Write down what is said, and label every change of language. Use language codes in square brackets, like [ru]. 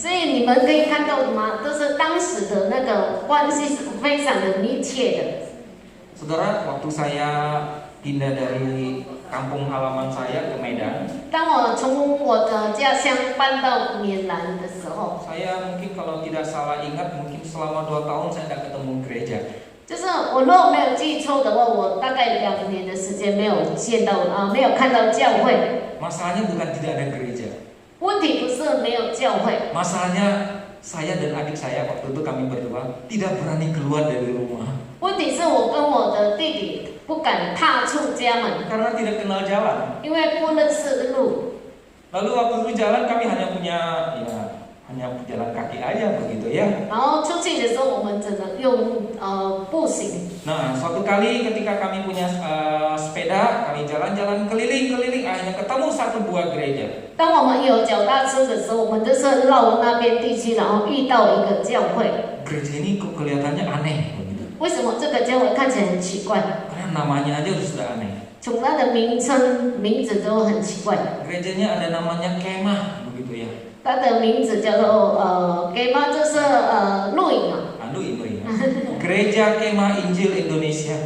[zh] 所以你们可以看到吗？就是当时的那个关系是非常的密切的。 [id] Saudara, waktu saya pindah dari kampung halaman saya ke Medan, [zh] 当我从我的家乡搬到棉兰的时候， [id] saya mungkin kalau tidak salah ingat mungkin selama 2 tahun saya tidak ketemu gereja. [zh] 就是我如果没有记错的话，我大概2年的时间没有没有看到教会。 [id] Masalahnya bukan tidak ada gereja. [zh] 问题不是没有教会， [id] Masalahnya saya dan adik saya waktu itu kami berdua tidak berani keluar dari rumah [zh] 问题是我跟我的弟弟不敢踏出家门， [id] karena tidak kenal jalan. [zh] 因为不认识路。 [id] Lalu waktu itu jalan kami hanya punya ya hanya jalan kaki aja begitu ya. [zh] 然后出去的时候，我们只能用步行。 [id] Nah, suatu kali ketika kami punya sepeda, kami jalan-jalan keliling-keliling, akhirnya ketemu satu buah gereja. [zh] 当我们有脚踏车的时候，我们就是绕那边地区，然后遇到一个教会。 [id] Gereja ini kok kelihatannya aneh begitu. [zh] 为什么这个教会看起来很奇怪？ [id] Karena namanya aja sudah aneh. [zh] 从它的名字都很奇怪。 [id] Gerejanya ada namanya kemah begitu ya. [zh] 它的名字叫做给吗？就是录影啊， [id] Aduh ini ya. Gereja Kemah Injil Indonesia.